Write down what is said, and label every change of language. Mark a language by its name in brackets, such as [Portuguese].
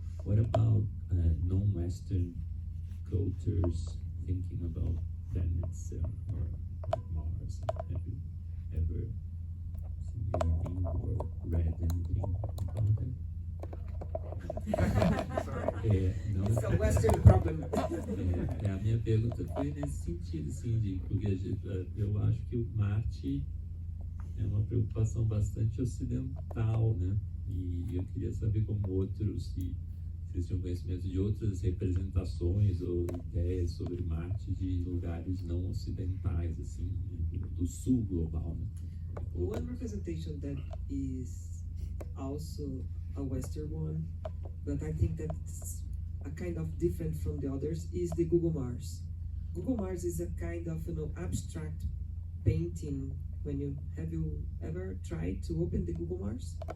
[English] What about non-Western cultures thinking about planets or Mars? Have you ever seen anything or read anything about it? [Portuguese] Não. [English] It's a Western problem. [Portuguese] A minha pergunta foi nesse sentido, assim, porque eu acho que o Marte é uma preocupação bastante ocidental, né? E eu queria saber como outros, se vocês tinham conhecimento de outras representações ou ideias sobre Marte de lugares não ocidentais, assim, do sul global, né? [English] One representation that is also a Western one, but I think that's a kind of different from the others, is the Google Mars. Google Mars is a kind of, abstract painting. Have you ever tried to open the Google Mars?